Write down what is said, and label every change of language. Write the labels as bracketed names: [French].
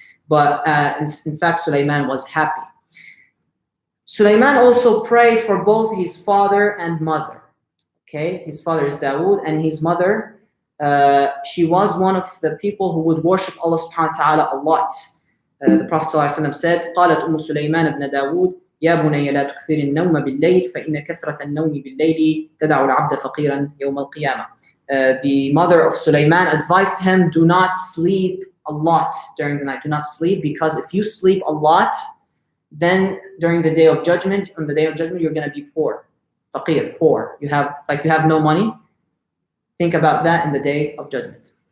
[English] But in fact, Sulaiman was happy. Sulaiman also prayed for both his father and mother. Okay, his father is Dawood, and his mother, she was one of the people who would worship Allah subhanahu wa ta'ala a lot. The Prophet ﷺ said, [Arabic] قالت أم سليمان بن داود يا بني لا تكثر النوم بالليل فإن كثرة النوم بالليل تدع العبد فقيرا يوم القيامة. [English] The mother of Sulaiman advised him, do not sleep a lot during the night. Do not sleep, because if you sleep a lot, then during the day of judgment, on the day of judgment, you're going to be poor. Faqir, poor. You have no money. Think about that in the day of judgment.